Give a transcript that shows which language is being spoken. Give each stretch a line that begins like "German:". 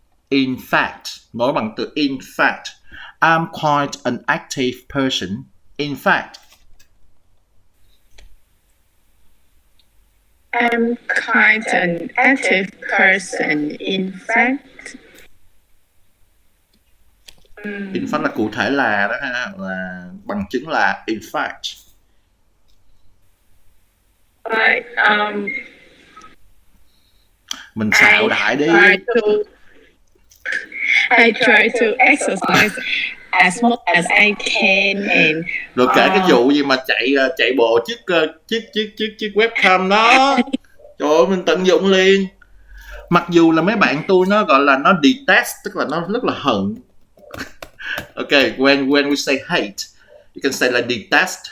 English: In fact,
Vietnamese: nói bằng từ
English: in fact, I'm quite an active person. In fact, I'm quite an active person. In fact,
Vietnamese: in fact là cụ thể là đó ha, là bằng chứng là in fact.
English: like
Vietnamese: Mình xạo đại đi.
English: I try to exercise as much as I can and
Vietnamese: Rồi kể cái vụ gì mà chạy bộ chiếc webcam đó. Trời ơi, mình tận dụng liền. Mặc dù là mấy bạn tôi nó gọi là nó detest, tức là nó rất là hận.
English: Okay, when we say hate, you can say là detest.